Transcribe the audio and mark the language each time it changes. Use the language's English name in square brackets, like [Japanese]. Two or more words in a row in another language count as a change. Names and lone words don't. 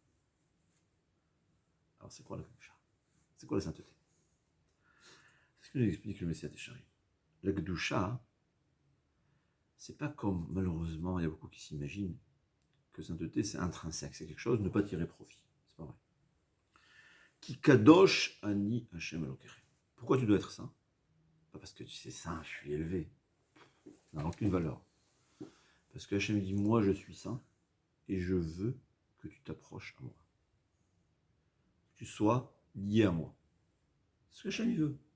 [French] Alors c'est quoi la Kedusha? C'est quoi la sainteté? C'est ce que j'explique le Messilat Yesharim. La Kedusha, c'est pas comme, malheureusement, il y a beaucoup qui s'imaginent que sainteté c'est intrinsèque, c'est quelque chose, ne pas tirer profit. C'est pas vrai. [Hebrew] כי קדוש אני ה' אלהיכם. [French] Pourquoi tu dois être saint? Pas parce que tu sais saint, je suis élevé. Ça n'a aucune valeur. Parce que Hachem dit, moi je suis saint, et je veux que tu t'approches à moi. Que tu sois lié à moi. C'est ce que Hachem veut.